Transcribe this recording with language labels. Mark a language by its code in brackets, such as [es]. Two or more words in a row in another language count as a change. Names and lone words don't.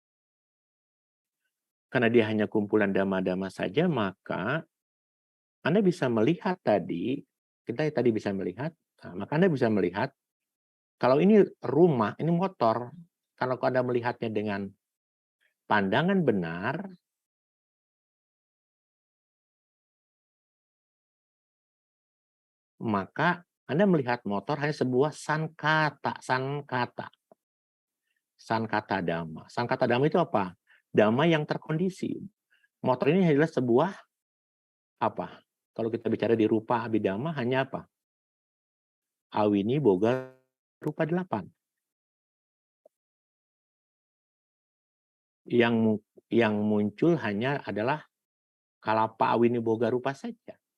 [id] Karena dia hanya kumpulan dhamma-dhamma saja, maka Anda bisa melihat kita tadi bisa melihat, maka Anda bisa melihat, kalau ini rumah, ini motor, kalau Anda melihatnya dengan pandangan benar, maka Anda melihat motor hanya sebuah [pi] sankata dhamma. Sankata dhamma [id] itu apa? Dhamma yang terkondisi. Motor ini adalah sebuah apa? Kalau kita bicara di rupa abhidhamma hanya apa? [pi] Awini boga rupa 8. [id] Yang muncul hanya adalah [pi] kalapa awini boga rupa [id] saja.